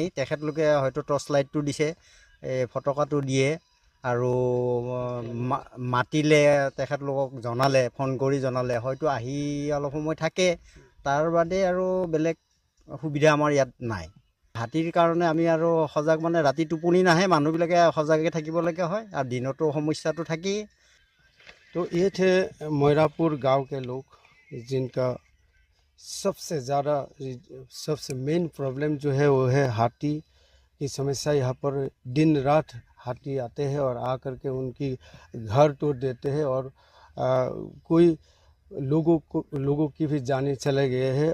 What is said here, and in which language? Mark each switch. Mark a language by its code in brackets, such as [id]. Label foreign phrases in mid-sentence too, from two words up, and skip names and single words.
[as] তেখেতলোকে হয়তো টৰ্চ লাইটটো দিছে, ফটকাটো দিয়ে আৰু মাতিলে তেখেতলোকক জনালে, ফোন কৰি জনালে হয়তো আহি অলপ সময় থাকে। তাৰ বাদে আৰু বেলেগ সুবিধা আমাৰ ইয়াত নাই। হাতীৰ কাৰণে আমি আৰু সজাগ মানে ৰাতি টোপনি নাহে, মানুহবিলাকে সজাগে থাকিবলগীয়া হয় আৰু দিনতো সমস্যাটো থাকেই। [hi] तो ये थे मोयरापुर गांव के लोग जिनका सबसे ज़्यादा सबसे [en] main problem [hi] जो है वो है हाथी की समस्या। यहाँ पर दिन रात हाथी आते हैं और आकर के उनकी घर तोड़ देते हैं और कोई लोगों की भी जानें चले गए हैं।